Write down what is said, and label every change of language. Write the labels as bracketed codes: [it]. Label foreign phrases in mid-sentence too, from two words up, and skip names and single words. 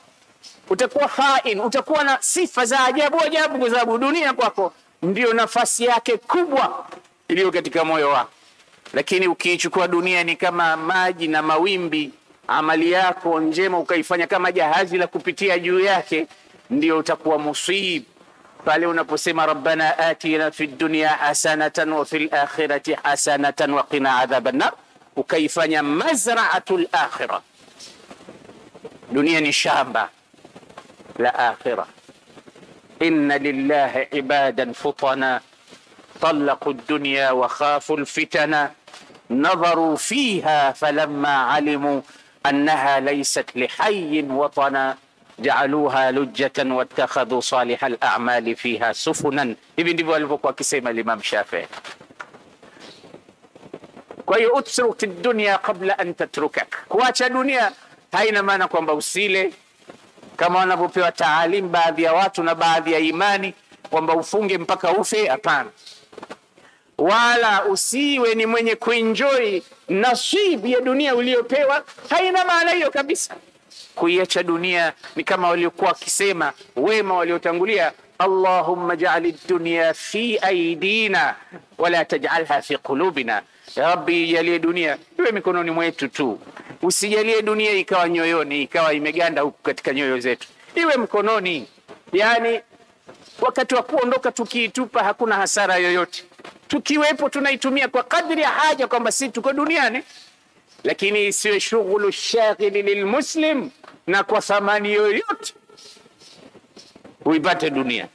[sw] Utakuwa hain, utakuwa na sifa za ajabu ajabu kwa sababu dunia kwako ndio nafasi yake kubwa iliyo katika moyo wako. Lakini ukiichukua dunia ni kama maji na mawimbi, amali yako njema ukaifanya kama jahazi la kupitia juu yake, ndio utakuwa musib. Pale unaposema [ar] ربنا آتنا في الدنيا حسنة وفي الآخرة حسنة وقنا عذاب النار, ukaifanya مزرعة الآخرة. [sw] Dunia ni shamba la akhirah. [ar] إن لله عبادا فطنا طلقوا الدنيا وخافوا الفتنة نظروا فيها فلما علموا أنها ليست لحي وطنا جعلوها لجة واتخذوا صالح الأعمال فيها سفنا. [sw] hivi ndivyo alivyokuwa akisema Imam Shafi'i. Kwa hiyo [ar] اترك الدنيا قبل أن تتركك, [sw] kuacha dunia haina maana kwamba usile kama wanavyopewa taalim baadhi ya watu na baadhi ya imani kwamba ufunge mpaka ufe. Hapana. Wala usiwe ni mwenye kuenjoy nasibu ya dunia uliyopewa, haina maana hiyo kabisa. Kuiacha dunia ni kama waliokuwa wakisema wema waliotangulia, [ar] اللهم اجعل الدنيا في أيدينا ولا تجعلها في قلوبنا. يا رب, [sw] jalie dunia iwe mikononi mwetu tu, usijalie dunia ikawa nyoyoni, ikawa imeganda huku katika nyoyo zetu, iwe mkononi. Yani wakati wa kuondoka tukiitupa hakuna hasara yoyote, tukiwepo tunaitumia kwa kadri ya haja kwamba sisi tuko duniani, lakini isiwe [ar] شغل شاغل للمسلم [sw] na kwa thamani yoyote uipate dunia.